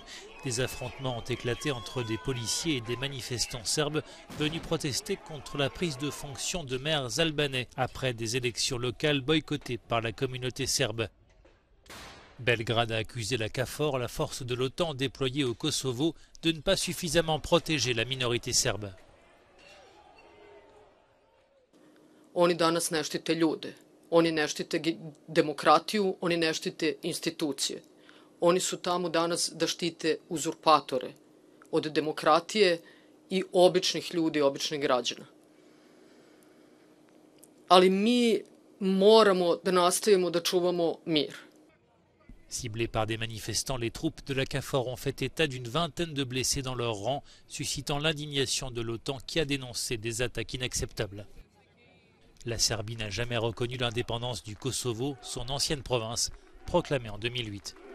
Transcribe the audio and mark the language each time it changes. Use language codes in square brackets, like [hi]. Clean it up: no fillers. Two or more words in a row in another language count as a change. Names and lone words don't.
[fr] Des affrontements ont éclaté entre des policiers et des manifestants serbes venus protester contre la prise de fonction de maires albanais après des élections locales boycottées par la communauté serbe. Belgrade a accusé la KFOR, la force de l'OTAN déployée au Kosovo, de ne pas suffisamment protéger la minorité serbe. [sr] Oni danas ne štite ljude, oni ne štite demokratiju, oni ne štite institucije. Oni su tamo danas da štite uzurpatore od demokratije i običnih ljudi, običnih građana. Ali mi moramo da nastavimo da čuvamo mir. [fr] Ciblés par des manifestants, les troupes de la KFOR ont fait état d'une vingtaine de blessés dans leur rang, suscitant l'indignation de l'OTAN qui a dénoncé des attaques inacceptables. La Serbie n'a jamais reconnu l'indépendance du Kosovo, son ancienne province, proclamée en 2008.